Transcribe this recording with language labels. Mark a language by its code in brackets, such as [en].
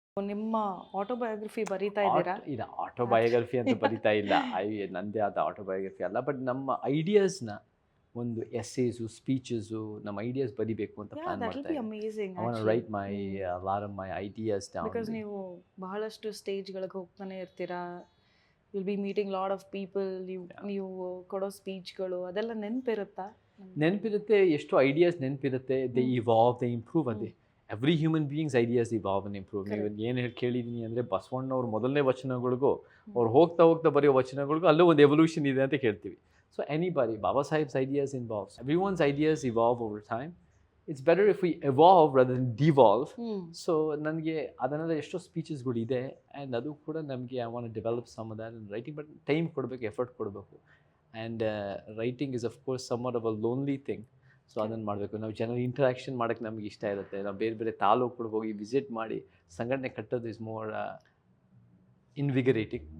[kn] ನಿಮ್ಮ ಆಟೋಬಯೋಗ್ರಫಿ ಬರೀತಾ ಇದ್ದೀರಾ? ಇಲ್ಲ, ಆಟೋಬಯೋಗ್ರಫಿ ಅಂತ ಬರಿತಾ ಇಲ್ಲ. ನಂದೇ ಆದ ಆಟೋಬಯೋಗ್ರಫಿ ಅಲ್ಲ, ಬಟ್ ನಮ್ಮ ಐಡಿಯಾಸ್ನ ಒಂದು ಎಸ್ಸೇಸು, ಸ್ಪೀಚಸ್ಸು, ನಮ್ಮ ಐಡಿಯಾಸ್ ಬರಿಬೇಕು ಅಂತ ಪ್ಲಾನ್ ಮಾಡ್ತಾ ಇದ್ದೀನಿ. [en] I want to write a lot of my ideas down. [kn] Because ನೀವು ಬಹಳಷ್ಟು ಸ್ಟೇಜ್ಗಳಿಗೆ ಹೋಗ್ತಾನೆ ಇರ್ತೀರಾ. [en] Will be meeting lot of people. [kn] ನೀವು ಕೊಡೋ ಸ್ಪೀಚ್ಗಳು ಅದೆಲ್ಲ ನೆನಪಿರುತ್ತಾ? ನೆನಪಿರುತ್ತೆ, ಎಷ್ಟು ideas ನೆನಪಿರುತ್ತೆ. [en] They evolve, they improve. [kn] ಅದೇ [en] Every human beings ideas evolve and improve. [kn] ನೀವು ಏನು ಹೇಳಿ ಕೇಳಿದ್ದೀನಿ ಅಂದರೆ, ಬಸವಣ್ಣವ್ರ ಮೊದಲನೇ ವಚನಗಳಿಗೂ ಅವ್ರು ಹೋಗ್ತಾ ಹೋಗ್ತಾ ಬರೆಯೋ ವಚನಗಳಿಗೂ ಅಲ್ಲೂ ಒಂದು ಎವಲ್ಯೂಷನ್ ಇದೆ ಅಂತ ಕೇಳ್ತೀವಿ. [en] So anybody, Baba Sahib's ideas involves. Everyone's ideas evolve over time. It's better if we evolve rather than devolve. So [kn] ನನಗೆ ಅದನ್ನೆಲ್ಲ ಎಷ್ಟೋ ಸ್ಪೀಚಸ್ಗಳು ಇದೆ, [en] and [kn] ಅದು ಕೂಡ ನಮಗೆ [en] I want to develop some of that writing. But [kn] time ಕೊಡಬೇಕು, effort ಕೊಡಬೇಕು. [en] And writing is of course somewhat of a lonely thing. So [kn] ಅದನ್ನು ಮಾಡಬೇಕು. ನಾವು ಜನರ ಇಂಟ್ರಾಕ್ಷನ್ ಮಾಡೋಕ್ಕೆ ನಮಗೆ ಇಷ್ಟ ಇರುತ್ತೆ. ನಾವು ಬೇರೆ ಬೇರೆ ತಾಲೂಕುಗಳಿಗೆ ಹೋಗಿ ವಿಸಿಟ್ ಮಾಡಿ ಸಂಘಟನೆ ಕಟ್ಟೋದು [en] Is more invigorating.